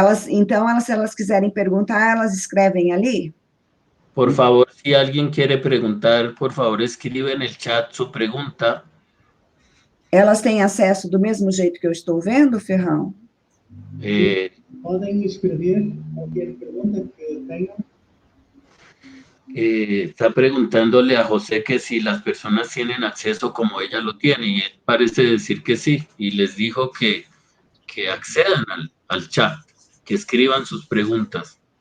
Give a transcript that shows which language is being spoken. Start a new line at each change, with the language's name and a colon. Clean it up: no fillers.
Portuguese: Então, se elas quiserem perguntar, elas escrevem ali?
Spanish: Por favor, si alguien quiere preguntar, por favor, escribe en el chat su pregunta.
Portuguese: Elas têm acesso do mesmo jeito que eu estou vendo, Ferrão? Podem escrever qualquer pergunta que tenham.
Spanish: Está preguntándole a José que si las personas tienen acceso como ella lo tiene, y él parece decir que sí, y les dijo que accedan al chat. que escriban sus preguntas.